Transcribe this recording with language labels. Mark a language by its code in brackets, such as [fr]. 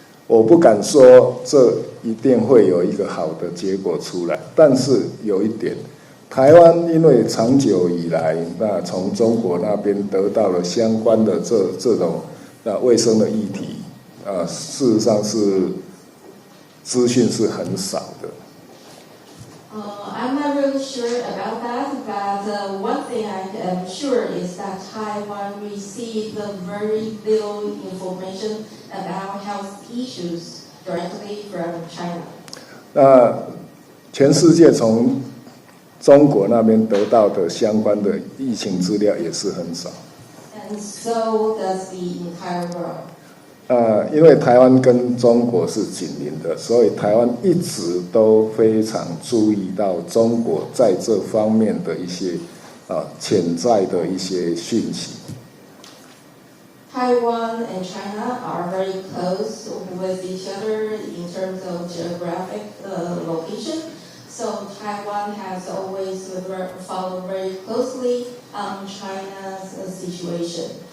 [zh] 我不敢说这一定会有一个好的结果出来，但是有一点，台湾因为长久以来，那从中国那边得到了相关的这种卫生的议题，事实上是资讯是很少的。 [en] I'm not really sure about that, but one thing I am sure is that Taiwan received very little information about health issues directly from China. [zh] 那全世界从中国那边得到的相关的疫情资料也是很少。 [en] And so does the entire world. [zh] 因为台湾跟中国是紧邻的，所以台湾一直都非常注意到中国在这方面的一些潜在的一些讯息。 [en] Taiwan and China are very close with each other in terms of geographic location. So Taiwan has always followed very closely China's situation.